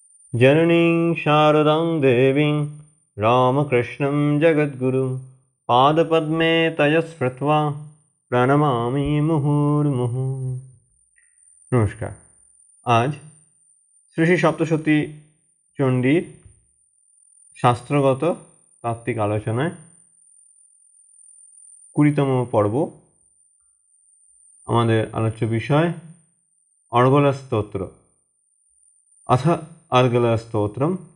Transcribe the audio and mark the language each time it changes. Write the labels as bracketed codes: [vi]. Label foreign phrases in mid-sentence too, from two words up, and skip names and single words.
[sa] जननीं शारदां देवीं रामकृष्णं जगद्गुरुं पादपद्मे तय स्मृत्वा प्रणमामि मुहुर्मुहुः। [bn] নমস্কার। আজ শ্রী শ্রী সপ্তশতী চণ্ডীর শাস্ত্রগত তাত্ত্বিক আলোচনায় 20তম পর্ব। আমাদের আলোচ্য বিষয় অর্গলা স্তোত্র, অথ অর্গলা স্তোত্রম।